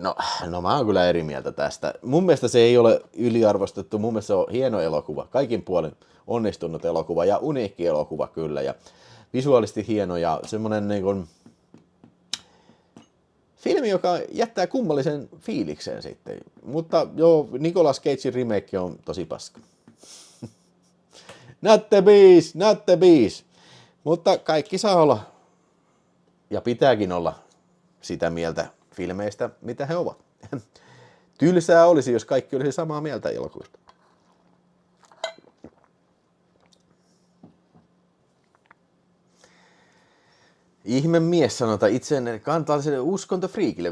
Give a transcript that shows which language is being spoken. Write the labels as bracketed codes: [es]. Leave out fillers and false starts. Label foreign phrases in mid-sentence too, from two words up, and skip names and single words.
[fi] No mä oon kyllä eri mieltä tästä. Mun mielestä se ei ole yliarvostettu, mun mielestä se on hieno elokuva, kaikin puolin onnistunut elokuva ja uniikki elokuva kyllä. Ja visuaalisesti hieno ja semmonen niin kuin filmi, joka jättää kummallisen fiiliksen sitten. Mutta joo, Nicolas Cagein remake on tosi paska. [en] Not the beast. [fi] Mutta kaikki saa olla ja pitääkin olla sitä mieltä filmeistä, mitä he ovat. Tylsää olisi, jos kaikki olisi samaa mieltä elokuvista. Ihme mies sanotaan itselleen kantaiselle uskontofriikille.